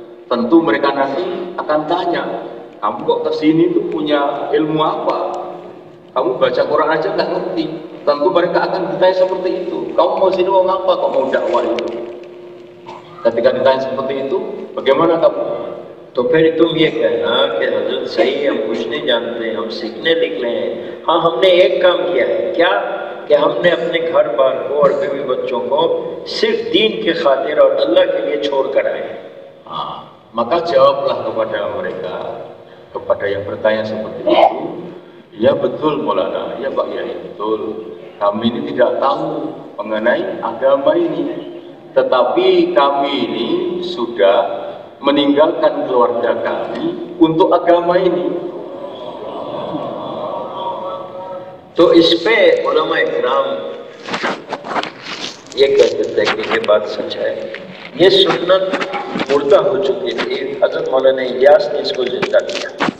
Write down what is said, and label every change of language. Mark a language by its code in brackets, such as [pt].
[id] Tentu mereka nanti akan tanya, kamu kok kesini tuh punya ilmu apa? Kamu baca Quran aja nggak ngerti. Tentu mereka akan bertanya seperti itu. Kamu mau sini mau ngapa? Kok mau dakwah itu? Ketika ditanya seperti itu, bagaimana kamu? [hi] तो फिर तुम ये कहना कि हजरत सही हम कुछ नहीं जानते, हम सीखने निकले हैं। हाँ, हमने एक काम किया है, क्या कि हमने अपने घर बार को और बीवी बच्चों को सिर्फ दीन के खातिर और अल्लाह के लिए छोड़ कर आए हैं। [id] Maka jawablah kepada mereka, kepada yang bertanya seperti itu, ya betul Maulana, ya Pak Yai, betul. Kami ini tidak tahu mengenai agama ini, tetapi kami ini sudah meninggalkan keluarga kami untuk agama ini. [hi] तो इस पे उलमा इकराम ये कहते थे कि ये बात सच है, ये सुन्नत मुर्दा हो चुकी थी। हजरत मौलाना इलियास ने इसको जिंदा किया।